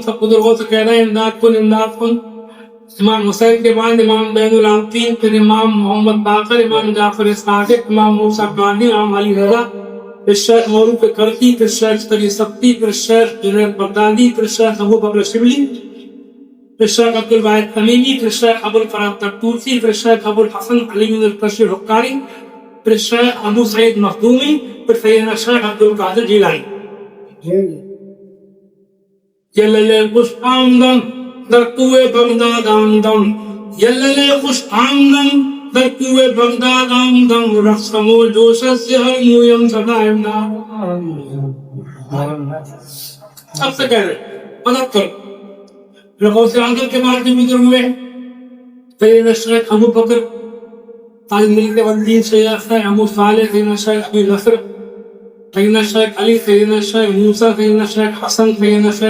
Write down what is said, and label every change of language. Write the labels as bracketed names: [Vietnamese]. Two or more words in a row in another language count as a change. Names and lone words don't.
[Urdu] سب قدر ہو تو کہنا ہے [Persian] امداد کن امداد کن. [Urdu] امام حسین کے بعد امام بین العابدین، پھر امام محمد باقر، امام جعفر صادق، امام موسیٰ کاظم، امام علی رضا، پھر شیخ معروف کرکی، پھر شیخ تقی سبتی، پھر شیخ جنید بغدادی، پھر شیخ ابو بکر شبلی، پھر شیخ عبد الواحد تمیمی، پھر شیخ ابو الفرات ترتوسی، پھر شیخ ابو الحسن علی بن القشر حقاری، پھر شیخ ابو سعید مخدومی، پھر سیدنا شیخ عبد القادر جیلانی. [Persian] یللے خوش آمدن در کوئے بغداد آمدن، یللے خوش آمدن در کوئے بغداد آمدن، رقصم و جوش سے ہر مویم صدا امداد. [Urdu] اب سے کہہ رہے مدد کرو. غوث اعظم کے بارے میں ذکر ہوئے سیدنا شیخ ابو بکر تاج ملک والدین شیخ ابو صالح، سیدنا شیخ ابی نصر، سیدنا شیخ علی، سیدنا شیخ موسیٰ، سیدنا شیخ حسن، سیدنا شیخ